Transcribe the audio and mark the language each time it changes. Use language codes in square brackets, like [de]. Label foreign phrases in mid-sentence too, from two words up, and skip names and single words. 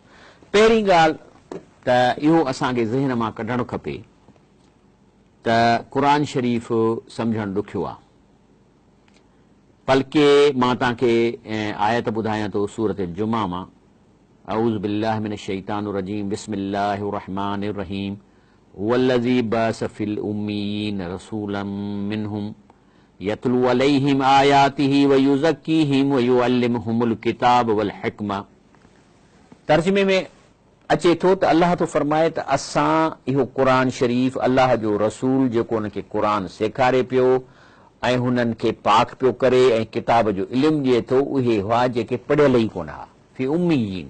[sd] पहिरीं ॻाल्हि त इहो असांखे ज़हन मां कढणु खपे त क़ुर शरीफ़ सम्झणु ॾुखियो आहे। बल्कि मां तव्हांखे आयत ॿुधायां थो सूरत जुमा मां, [ar] أعوذ بالله من الشيطان الرجيم بسم الله الرحمن الرحيم هو الذي بعث في الأميين رسولا منهم يتلو عليهم آياته ويزكيهم ويعلمهم الكتاب والحكمة. [sd] तर्जुमे में अचे थो त अल्लाह थो फरमाए त असां इहो क़ुर शरीफ़ अल्लाह जो रसूल जेको हुनखे क़ुर सेखारे पियो ऐं हुननि खे पाक पियो करे ऐं किताब जो इल्मु ॾिए थो, उहे हुआ जेके पढ़ियल ई कोन हुआ, [ar] في الأميين.